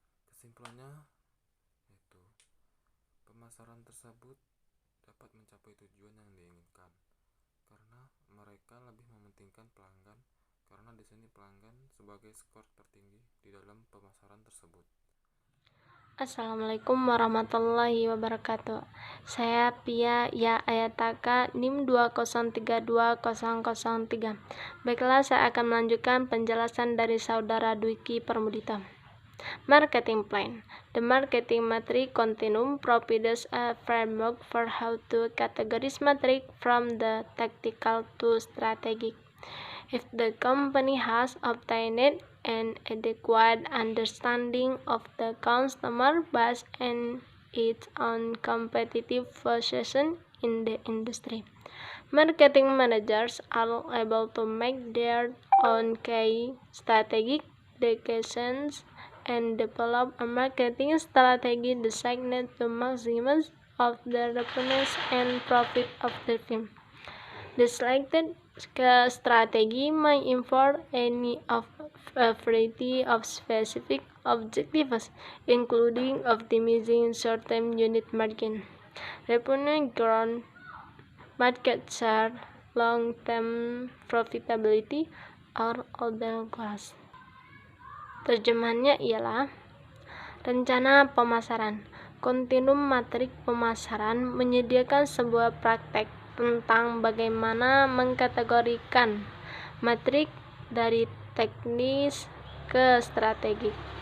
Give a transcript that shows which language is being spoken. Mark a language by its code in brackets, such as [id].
[id] Kesimpulannya yaitu, pemasaran tersebut dapat mencapai tujuan yang diinginkan karena mereka lebih mementingkan pelanggan, karena di sini pelanggan sebagai skor tertinggi di dalam pemasaran tersebut. Assalamualaikum warahmatullahi wabarakatuh. Saya Pia Ya Ayataka NIM 2032003. Baiklah, saya akan melanjutkan penjelasan dari saudara Dwiki Permudita. [en] Marketing plan. The marketing matrix continuum provides a framework for how to categorize matrix from the tactical to strategic. If the company has obtained an adequate understanding of the customer base and its own competitive position in the industry, marketing managers are able to make their own key strategic decisions and develop a marketing strategy designed to maximize of the revenues and profit of the firm. The selected strategy may involve any of a variety of specific objectives, including optimizing short-term unit margin, revenue growth, market share, long-term profitability, or other goals. [id] Terjemahannya ialah rencana pemasaran. Kontinum matrik pemasaran menyediakan sebuah praktek tentang bagaimana mengkategorikan matrik dari teknis ke strategik.